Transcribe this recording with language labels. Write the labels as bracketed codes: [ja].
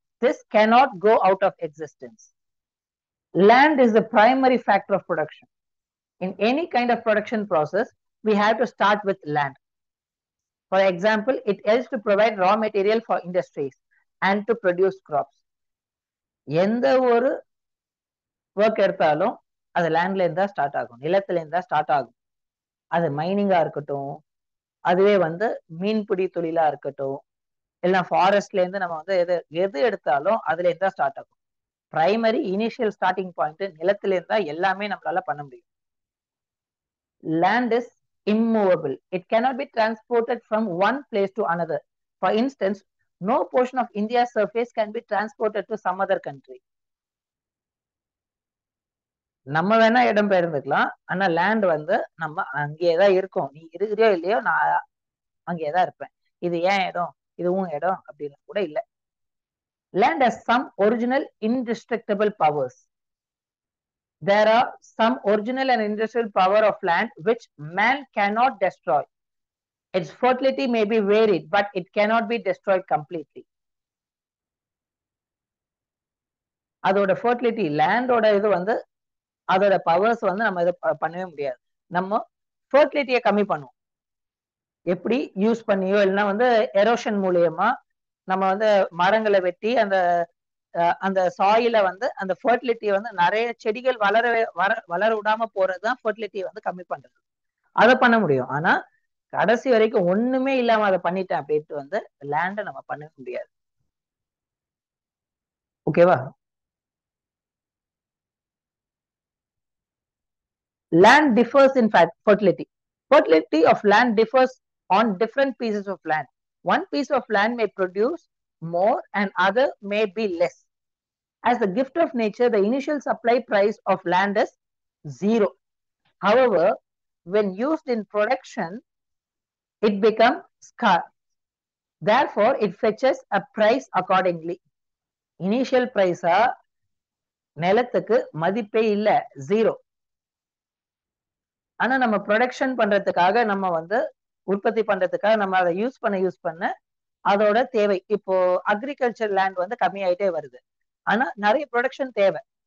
[en] This cannot go out of existence. Land is the primary factor of production. In any kind of production process, we have to start with land. For example, it helps to provide raw material for industries and to produce crops. [ta] எந்த ஒரு work எடுத்தாலும் அது லேண்ட்ல இருந்தா start ஆகும், நிலத்துல இருந்தா start ஆகும். அது மைனிங்கா இருக்கட்டும், அதுவே வந்து மீன்பிடி தொழிலா இருக்கட்டும், எல்லாம் ஃபாரஸ்ட்ல இருந்து நம்ம வந்து எது எடுத்தாலும் அதுல இருந்தா ஸ்டார்ட் ஆகும். பிரைமரி இனிஷியல் ஸ்டார்டிங் பாயிண்ட் நிலத்துல இருந்தா எல்லாமே நம்மளால பண்ண முடியும். [en] Land is immovable. It cannot be transported from one place to another. For instance, no portion of India's surface can be transported to some other country. [ta] நம்ம வேணா இடம் பெயர்ந்துக்கலாம், ஆனா லேண்ட் வந்து நம்ம அங்கேயேதான் இருக்கும். நீ இருக்கிறியோ இல்லையோ நான் அங்கேயேதான் இருப்பேன். இது ஏன் இடம், இதுவும் இடம் அப்படின்னு கூட இல்லை. [en] Land has some original indestructible powers. There are some original and indestructible power of land which man cannot destroy. Its fertility may be varied, but it cannot be destroyed completely. [ta] அதோட ஃபர்டிலிட்டி, லேண்டோட இது வந்து அதோட powers வந்து நம்ம இதை பண்ணவே முடியாது. நம்ம ஃபர்டிலிட்டியை கம்மி பண்ணுவோம், எப்படி யூஸ் பண்ணியோ இல்லைன்னா வந்து எரோஷன் மூலியமா நம்ம வந்து மரங்களை வெட்டி அந்த சாயில வந்து அந்த ஃபர்டிலிட்டியை வந்து நிறைய செடிகள் வளர விடாம போறதுதான் ஃபர்டிலிட்டியை வந்து கம்மி பண்றது. அதை பண்ண முடியும். ஆனா கடைசி வரைக்கும் ஒண்ணுமே இல்லாம அதை பண்ணிட்டேன் அப்படின்ட்டு வந்து லேண்டை நம்ம பண்ண முடியாது. ஓகேவா? [en] Land differs in fact fertility. Fertility of land differs on different pieces of land. One piece of land may produce more and other may be less. As the gift of nature, the initial supply price of land is 0. However, when used in production, it becomes scarce. Therefore, it fetches a price accordingly. Initial price [ta] நிலத்துக்கு மதிப்பே இல்ல, zero. ஆனா நம்ம production பண்றதுக்காக, நம்ம வந்து உற்பத்தி பண்றதுக்காக நம்ம அதை யூஸ் பண்ண அதோட தேவை. இப்போ அக்ரிகல்ச்சர் லேண்ட் வந்து கம்மியாயிட்டே வருது, ஆனா நிறைய ப்ரொடக்ஷன் தேவை.